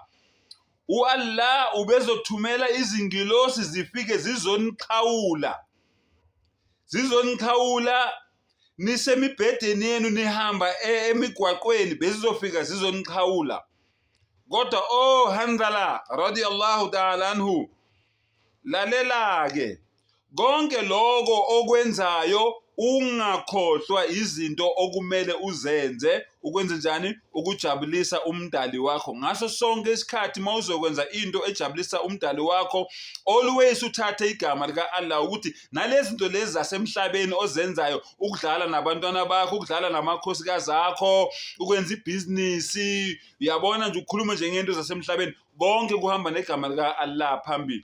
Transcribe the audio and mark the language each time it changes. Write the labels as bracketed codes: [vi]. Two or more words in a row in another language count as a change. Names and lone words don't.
[zu] Allah ubezothumela izingilosi zifike zizoniqhawula nisemibhedeni yenu, nihamba emigwaqweni, bezizofika zizoniqhawula. Kodwa Hanzala [ar] رضي الله تعالى عنه, [zu] lalela-ke, konke lokho okwenzayo ungakhohlwa izinto okumele uzenze, ukwenza njani? Ukujabulisa umdali wakho. Ngaso sonke isikhathi mawuzokwenza into ejabulisa umdali wakho, always uthathe igama lika Allah, ukuthi nalezi zinto lezi zasemhlabeni ozenzayo, ukudlala nabantwana bakho, ukudlala namakhosikazi akho, ukwenza ibhizinisi, uyabona nje, ukukhuluma nje ngento zasemhlabeni, konke kuhamba negama lika Allah phambili.